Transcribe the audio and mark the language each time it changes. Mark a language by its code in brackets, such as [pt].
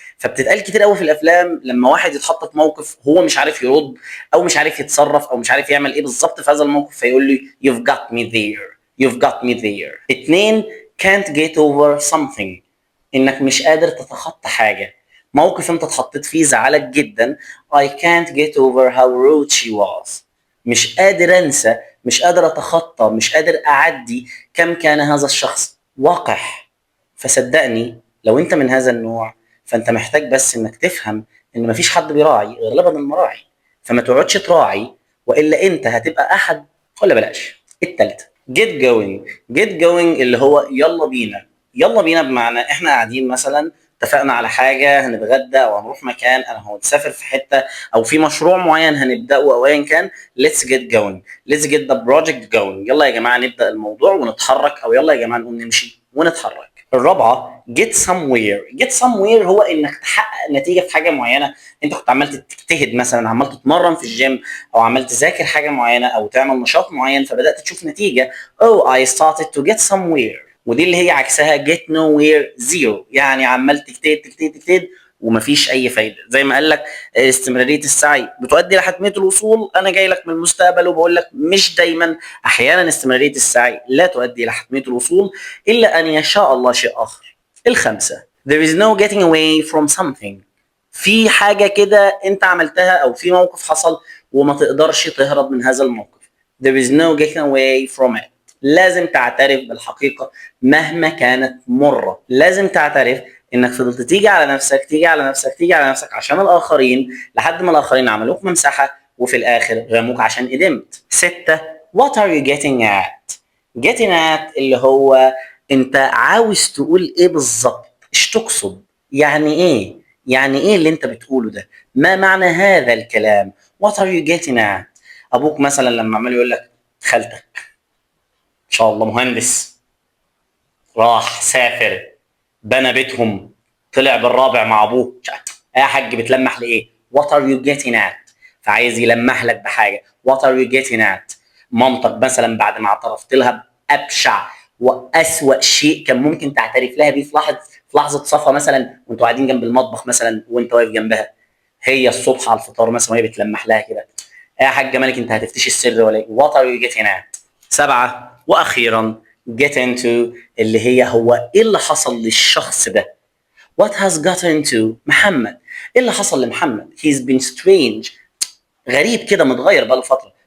[ar] فبتتقال كتير قوي في الافلام لما واحد يتحط في موقف هو مش عارف يرد او مش عارف يتصرف او مش عارف يعمل ايه بالظبط في هذا الموقف، فيقول له [en] you've got me there. you've got me there. [ar] اتنين، [en] can't get over something، [ar] انك مش قادر تتخطى حاجه. موقف انت اتحطيت فيه زعلك جدا. [en] I can't get over how rude she was. [ar] مش قادر انسى، مش قادر اتخطى، مش قادر اعدي كم كان هذا الشخص وقح. فصدقني لو انت من هذا النوع، فانت محتاج بس انك تفهم ان مفيش حد بيراعي غير لبن المراعي. فما تقعدش تراعي والا انت هتبقى احد. ولا بلاش التالتة [en] get going. get going [ar] اللي هو يلا بينا. يلا بينا بمعنى احنا قاعدين مثلا، اتفقنا على حاجه هنتغدى او هنروح مكان، انا هنسافر في حته او في مشروع معين هنبداه او ايا كان. [en] let's get going. let's get the project going. [ar] يلا يا جماعه نبدا الموضوع ونتحرك، او يلا يا جماعه نقوم نمشي ونتحرك. الرابعه [en] get somewhere. get somewhere [ar] هو انك تحقق نتيجه في حاجه معينه. انت كنت عمال تجتهد مثلا، عمال تتمرن في الجيم او عمال تذاكر حاجه معينه او تعمل نشاط معين، فبدات تشوف نتيجه. [en] oh I started to get somewhere. [ar] ودي اللي هي عكسها [en] get nowhere zero، [ar] يعني عمال تجتهد تجتهد تجتهد ومفيش اي فايده. زي ما قال لك استمراريه السعي بتؤدي لحتميه الوصول. انا جاي لك من المستقبل وبقول لك مش دايما، احيانا استمراريه السعي لا تؤدي لحتميه الوصول الا ان يشاء الله شيء اخر. الخمسه [en] there is no getting away from something. [ar] في حاجه كده انت عملتها او في موقف حصل وما تقدرش تهرب من هذا الموقف. [en] there is no getting away from it. [ar] لازم تعترف بالحقيقة مهما كانت مرة. لازم تعترف انك فضلت تيجي على نفسك تيجي على نفسك تيجي على نفسك عشان الاخرين، لحد ما الاخرين عملوك ممسحة وفي الاخر رموك عشان قدمت. ستة [en] what are you getting at. getting at [ar] اللي هو انت عاوز تقول ايه بالظبط، ايش تقصد، يعني ايه، يعني ايه اللي انت بتقوله ده، ما معنى هذا الكلام. [en] what are you getting at. [ar] ابوك مثلا لما عمال يقول لك خالتك ان شاء الله مهندس، راح سافر، بنى بيتهم، طلع بالرابع مع ابوه، يا حاج بتلمح لايه. [en] what are you getting at. [ar] فعايز يلمح لك بحاجه. [en] what are you getting at. [ar] مامتك مثلا بعد ما اعترفت لها بابشع واسوأ شيء كان ممكن تعترف لها بيه في لحظه صفا مثلا وانتوا قاعدين جنب المطبخ مثلا وانت واقف جنبها، هي الصبح على الفطار مثلا وهي بتلمح لها كده، يا حاجه مالك انت هتفتشي السر ولا ايه. [en] what are you getting at. [ar] سبعه واخيرا [en] get into، [ar] اللي هو ايه اللي حصل للشخص ده. [en] what has gotten into محمد. [ar] ايه اللي حصل لمحمد. [en] he's been strange، [ar] غريب كده متغير بقاله فتره.